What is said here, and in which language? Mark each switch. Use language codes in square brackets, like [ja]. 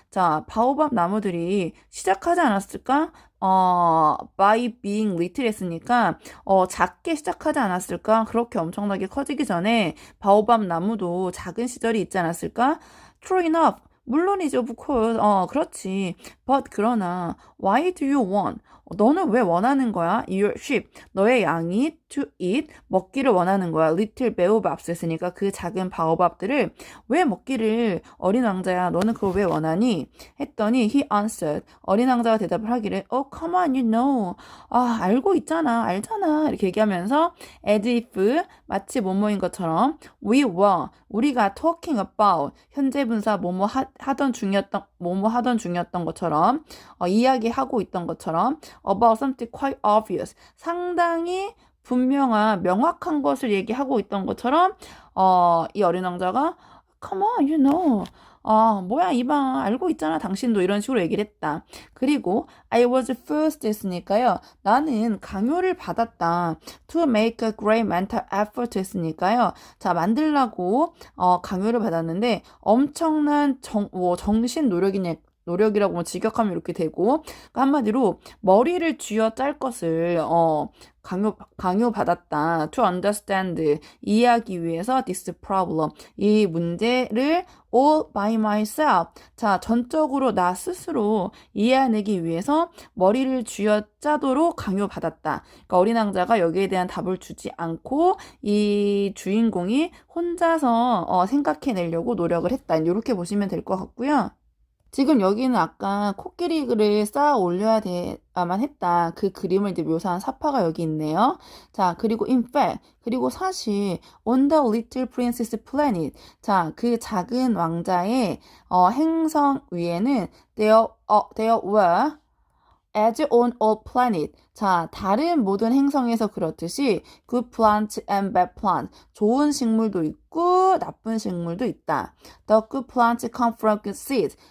[ko] 자, 바오밥 나무들이 시작하지 않았을까? [en] by being little [ko] 했으니까 작게 시작하지 않았을까? 그렇게 엄청나게 커지기 전에 바오밥 나무도 작은 시절이 있지 않았을까? [en] True enough. [ko] 물론이죠, [en] of course. [ko] 그렇지. [en] But [ko] 그러나 [en] why do you want? [ko] 너는 왜 원하는 거야? [en] Your sheep. [ko] 너의 양이 [en] to eat. [ko] 먹기를 원하는 거야. [en] Little baobabs [ko] 했으니까 그 작은 바오밥들을 왜 먹기를 어린 왕자야. 너는 그걸 왜 원하니? 했더니 [en] he answered. [ko] 어린 왕자가 대답을 하기를 [en] Oh, come on, you know. [ko] 아, 알고 있잖아. 알잖아. 이렇게 얘기하면서 [en] as if [ko] 마치 뭐뭐인 것처럼 [en] we were. [ko] 우리가 [en] talking about. [ko] 현재 분사 뭐뭐 하던 중이었던 것처럼 이야기하고 있던 것처럼 [en] about something quite obvious. [ko] 상당히 분명한 명확한 것을 얘기하고 있던 것처럼 이 어린 왕자가 [en] Come on, you know. [ko] 뭐야 이봐 알고 있잖아 당신도 이런 식으로 얘기를 했다. 그리고 [en] I was first [ko] 했으니까요. 나는 강요를 받았다. [en] To make a great mental effort [ko] 했으니까요. 자 만들라고 강요를 받았는데 엄청난 정신 노력이라고 뭐 직역하면 이렇게 되고 그러니까 한마디로 머리를 쥐어 짤 것을 강요받았다. [en] To understand [ko] 이해하기 위해서 [en] this problem [ko] 이 문제를 [en] all by myself [ko] 자 전적으로 나 스스로 이해해내기 위해서 머리를 쥐어 짜도록 강요받았다. 그러니까 어린 왕자가 여기에 대한 답을 주지 않고 이 주인공이 혼자서 생각해내려고 노력을 했다. 이렇게 보시면 될 것 같고요. 지금 여기는 아까 코끼리를 쌓아 올려야 돼야만 했다. 그 그림을 이제 묘사한 사파가 여기 있네요. 자, 그리고 [en] in fact, [ko] 그리고 사실 [en] on the little princess planet. [ko] 자, 그 작은 왕자의 행성 위에는 [en] there were as on all planet. [ko] 자, 다른 모든 행성에서 그렇듯이 [en] good plant and bad plant. [ko] 좋은 식물도 있고 나쁜 식물도 있다. [en] The good plants come from good seeds.